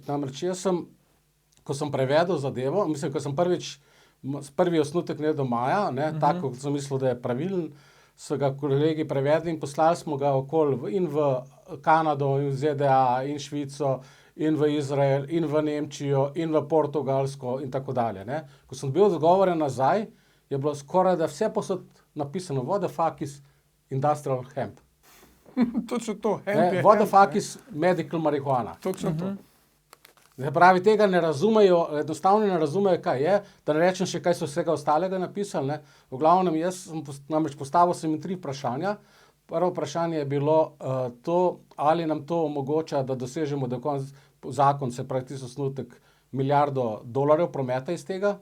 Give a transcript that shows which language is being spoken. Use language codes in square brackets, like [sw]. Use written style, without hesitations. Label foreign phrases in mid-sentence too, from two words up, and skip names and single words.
[sl] Namreč jaz sem, ko sem prevedel zadevo, mislim, ko sem prvi osnutek do maja, tako kot sem mislil, da je pravilen, so ga kolegi prevedli in poslali smo ga okoli in v Kanado, in v ZDA, in Švico, in v Izrael, in v Nemčijo, in v Portugalsko in tako dalje. Ko sem bil odgovoren nazaj, je bilo skoraj da vse posod napisano, [en] what the fuck is industrial hemp. [sl] Točno to, hemp je [en] what the fuck is medical marihuana. [sl] Točno to. Se pravi, tega ne razumejo, enostavno ne razumejo, kaj je, da ne rečem še, kaj so vsega ostalega napisali. V glavnem, jaz sem namreč postavil sem jim 3 vprašanja. Prvo vprašanje je bilo to, ali nam to omogoča, da dosežemo do konca zakon, se pravi tisti osnutek milijardo dolarjev prometa iz tega.